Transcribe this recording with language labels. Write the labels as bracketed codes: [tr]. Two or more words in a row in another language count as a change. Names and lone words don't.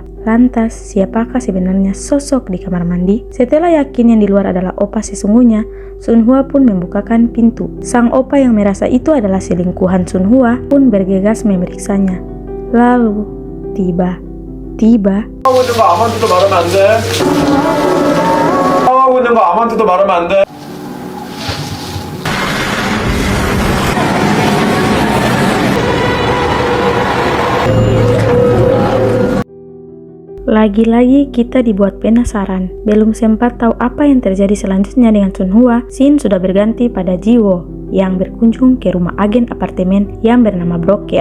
[id] Lantas siapakah sebenarnya sosok di kamar mandi? Setelah yakin yang di luar adalah opa sesungguhnya, Sun Hwa pun membukakan pintu. Sang opa yang merasa itu adalah selingkuhan Sun Hwa pun bergegas memeriksanya. Lalu tiba-tiba [ko] 하고 있는 거 아무한테도 말하면 안 돼. 하고 있는 거 아무한테도 말하면 안 돼. [id] lagi-lagi kita dibuat penasaran. Belum sempat tahu apa yang terjadi selanjutnya dengan Sun Hwa, scene sudah berganti pada Jiwo yang berkunjung ke rumah agen apartemen yang bernama Broker.